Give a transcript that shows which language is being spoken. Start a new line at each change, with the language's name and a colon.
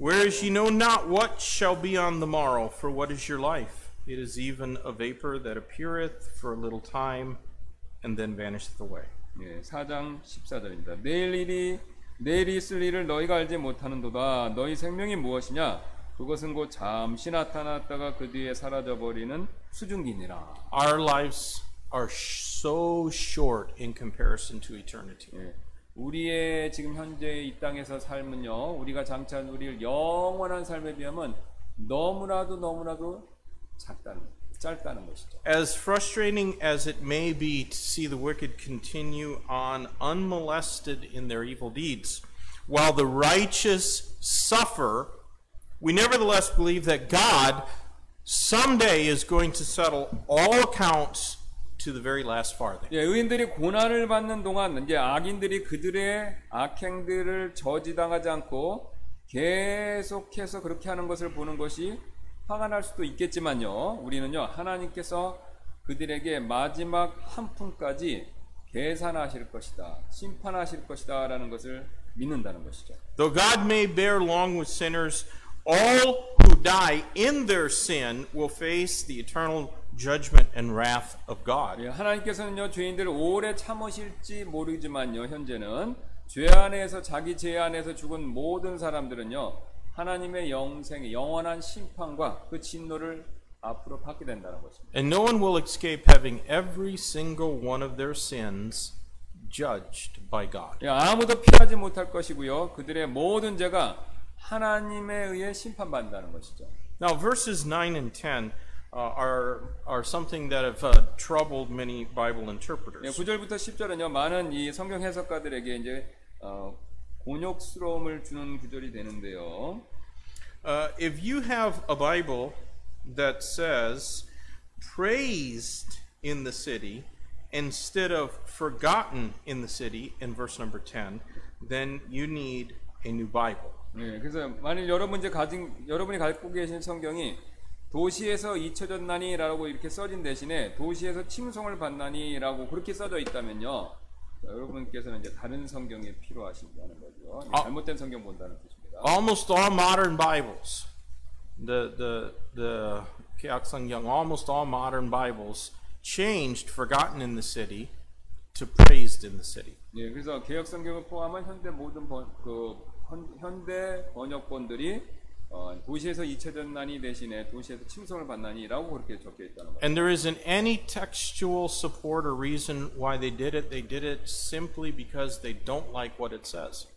English: Whereas ye know not what shall be on the morrow, for what is your life? It is even a vapor that appeareth for a little time and then vanisheth away.
Korean: 예, 4장 14절입니다. 내일 있을 일을 너희가 알지 못하는도다. 너희 생명이 무엇이냐? 그것은 곧 잠시 나타났다가 그 뒤에 사라져 버리는 수증기니라.
English: Our lives are so short in comparison to eternity.
Korean: 예, 우리의 지금 현재 이 땅에서 삶은요, 우리가 장차 누릴 영원한 삶에 비하면 너무나도 짧다는 것이죠.
English: As frustrating as it may be to see the wicked continue on unmolested in their evil deeds, while the righteous suffer, we nevertheless believe that God someday is going to settle all accounts to the very last farthing.
Korean: 예, 의인들이 고난을 받는 동안 이제 악인들이 그들의 악행들을 저지당하지 않고 계속해서 그렇게 하는 것을 보는 것이 화가 날 수도 있겠지만요. 우리는요, 하나님께서 그들에게 마지막 한 푼까지 계산하실 것이다, 심판하실 것이다 라는 것을 믿는다는 것이죠.
English: Though God may bear long with sinners, all who die in their sin will face the eternal judgment and wrath of God.
Korean: 예, 하나님께서는요, 죄인들을 오래 참으실지 모르지만요, 현재는 죄 안에서 자기 죄 안에서 죽은 모든 사람들은요, 하나님의 영원한 심판과 그 진노를 앞으로 받게 된다는 것입니다.
English: And no one will escape having every single one of their sins judged by God.
Korean: 예, 아무도 피하지 못할 것이고요, 그들의 모든 죄가 하나님에 의해 심판받는다는 것이죠.
English: Now, verses 9 and 10 are something that have troubled many Bible
Korean: 예,
English: interpreters.
Korean: 9절부터 10절은요, 많은 이 성경 해석가들에게 이제 곤욕스러움을 주는 구절이 되는데요. If you have a Bible that says praised in the city instead of forgotten in the city in verse number 10, then you need a new Bible. 네, 그래서 만일 여러분이 갖고 계신 성경이 도시에서 잊혀졌나니라고 이렇게 써진 대신에 도시에서 칭송을 받나니라고 그렇게 써져 있다면요, 여러분께서는 이제 다른 성경이 필요하신다는 거죠. 잘못된 성경 본다는 뜻입니다.
English: Almost all modern Bibles, the Keaksangyang, almost all modern Bibles changed forgotten in the city to praised in the city.
Korean: 예, 그래서 개역 성경을 포함한 현대 모든 현대 번역본들이 도시에서 잊혀졌나니 대신에 도시에서 칭송을 받나니라고 그렇게 적혀 있다는 거예요.
English: And there isn't any textual support or reason why they did it. They did it simply because they don't like what it says.